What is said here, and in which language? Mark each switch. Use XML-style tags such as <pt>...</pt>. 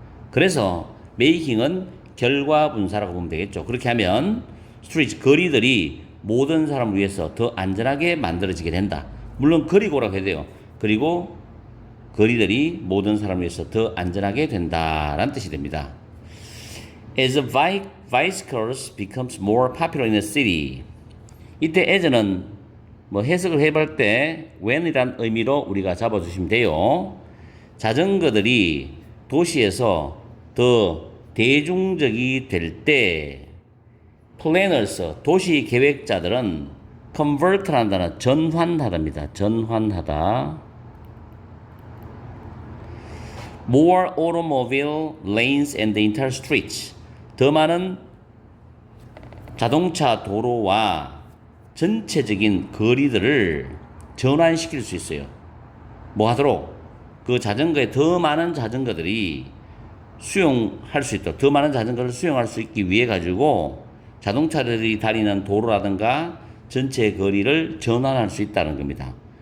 <ko>그래서 making은 결과 분사라고 보면 되겠죠. 그렇게 하면 street, 거리들이 모든 사람을 위해서 더 안전하게 만들어지게 된다. 물론 그리고라고 해야 돼요. 그리고 거리들이 모든 사람을 위해서 더 안전하게 된다라는 뜻이 됩니다.</ko> <en>As bicycles becomes more popular in the city.</en> <ko>이때 as는 뭐 해석을 해볼 때 when이란 의미로 우리가 잡아주시면 돼요. 자전거들이 도시에서 더 대중적이 될 때 planners, 도시 계획자들은 convert라는 단어 전환하다입니다. 전환하다.</ko> <en>more automobile lanes and the entire streets.</en> <ko>더 많은 자동차 도로와 전체적인 거리들을 전환시킬 수 있어요. 뭐 하도록? 그 자전거에 더 많은 자전거들이 수용할 수 있도록, 더 많은 자전거를 수용할 수 있기 위해 가지고 자동차들이 다니는 도로라든가 전체 거리를 전환할 수 있다는 겁니다.</ko>